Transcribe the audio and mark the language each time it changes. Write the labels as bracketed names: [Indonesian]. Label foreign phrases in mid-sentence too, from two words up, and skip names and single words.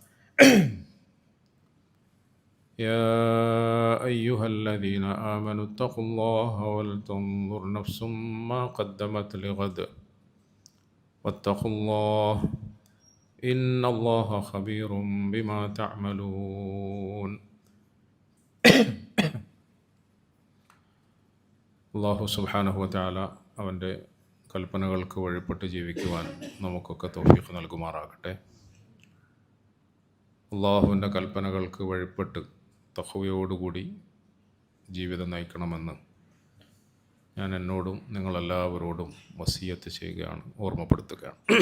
[Arabic] يا أيها الذين آمنوا اتقوا الله ولتنظر نفس ما قدمت لغد واتقوا الله إن الله خبير بما تعملون. [Malayalam] അള്ളാഹു [Arabic] سبحانه وتعالى [Malayalam] അവൻ്റെ കൽപ്പനകൾക്ക് വഴിപ്പെട്ട് ജീവിക്കുവാൻ നമുക്കൊക്കെ തൗഫീഖ് നൽകുമാറാകട്ടെ. അള്ളാഹുവിൻ്റെ കൽപ്പനകൾക്ക് വഴിപ്പെട്ട് തഖ്വയോടുകൂടി ജീവിതം നയിക്കണമെന്ന് ഞാൻ എന്നോടും നിങ്ങളെല്ലാവരോടും വസിയത്ത് ചെയ്യുകയാണ്, ഓർമ്മപ്പെടുത്തുകയാണ്.